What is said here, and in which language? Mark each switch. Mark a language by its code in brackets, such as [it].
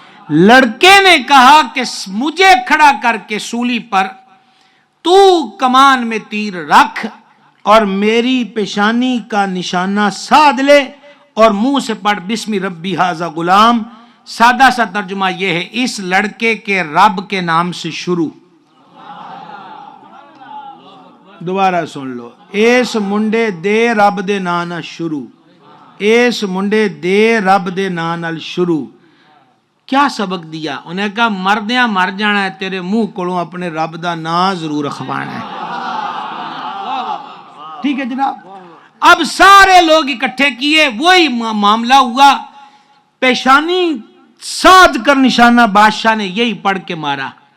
[ur] لڑکے نے کہا کہ مجھے کھڑا کر کے سولی پر تو کمان میں تیر رکھ اور میری پیشانی کا نشانہ سادھ لے اور منہ سے پڑھ [ar] بسم ربی ھذا غلام. [ur] سادہ سا ترجمہ یہ ہے اس لڑکے کے رب کے نام سے شروع. دوبارہ سن لو. [pa] اس منڈے دے رب دے نام نال شروع. اس منڈے دے رب دے نام نال شروع. [ur] کیا سبق دیا؟ انہیں کہا [pa] مردیاں مر جانا ہے، تیرے منہ کولوں اپنے رب دا نام ضرور رکھوانا ہے. [ur] ٹھیک ہے جناب. اب سارے لوگ اکٹھے کیے، وہی معاملہ ہوا. پیشانی سادھ کر نشانہ بادشاہ نے یہی پڑھ کے مارا.